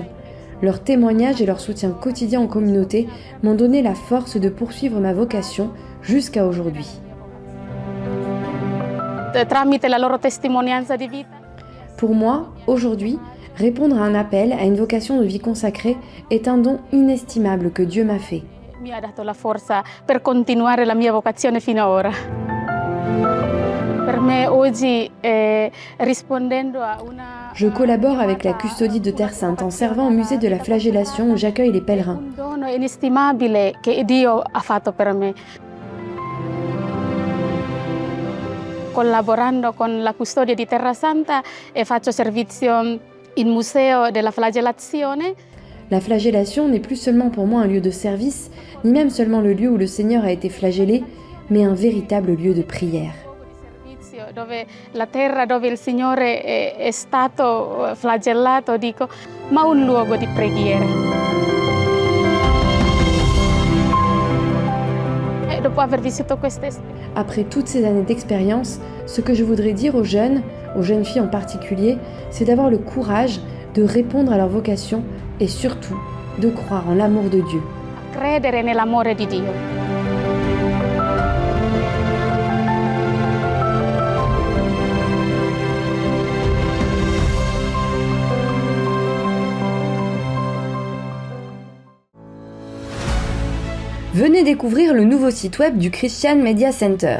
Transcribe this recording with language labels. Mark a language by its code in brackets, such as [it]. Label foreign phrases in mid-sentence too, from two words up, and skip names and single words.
[fr] Leurs témoignages et leur soutien quotidien en communauté m'ont donné la force de poursuivre ma vocation jusqu'à aujourd'hui. Pour moi, aujourd'hui, répondre à un appel, à une vocation de vie consacrée, est un don inestimable que Dieu m'a fait. [it] Mi ha dato la forza per continuare la mia vocazione fino ad ora. Per me oggi, rispondendo a una... [fr] Je collabore avec la custodie de Terre Sainte en servant au musée de la flagellation où j'accueille les pèlerins. [it] Un dono inestimabile che Dio ha fatto per me. Collaborando con la custodia di Terra Santa e faccio servizio in museo della flagellazione. [fr] La flagellation n'est plus seulement pour moi un lieu de service, ni même seulement le lieu où le Seigneur a été flagellé, mais un véritable lieu de prière. [it] Dove la terra dove il Signore è stato flagellato, dico, ma un luogo di preghiera. Dopo aver vissuto queste... [fr] Après toutes ces années d'expérience, ce que je voudrais dire aux jeunes filles en particulier, c'est d'avoir le courage de répondre à leur vocation et surtout de croire en l'amour de Dieu. [it] Credere nell'amore di Dio. [fr] Venez découvrir le nouveau site web du Christian Media Center.